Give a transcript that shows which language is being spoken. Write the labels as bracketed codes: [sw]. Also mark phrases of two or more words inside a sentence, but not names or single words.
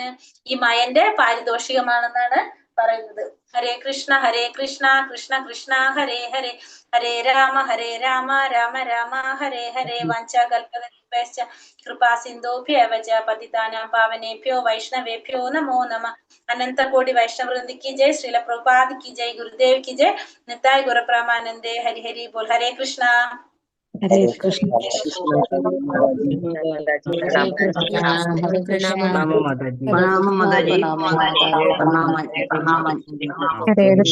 [ml] ഈ മയന്റെ പാരിതോഷികമാണെന്നാണ് പറയുന്നത്. [sa] हरे कृष्ण कृष्ण कृष्ण हरे हरे, हरे राम राम राम हरे हरे. वाञ्छाकल्पतरुभ्यश्च कृपा सिन्धोभ्यव च पतितानां पावनेभ्यो वैष्णवेभ्यो नमो नमः. [hi] अनन्त कोटि वैष्णववृन्दी की जय, श्रील प्रभुपाद की जय, गुरुदेव की जय, [bn] নিতাই গুরু পরমানন্দে, হরি হরি বোল. [hi] हरे कृष्ण हरे कृष्ण हरे कृष्ण प्रणाम माताजी। प्रणाम माताजी। हरे कृष्ण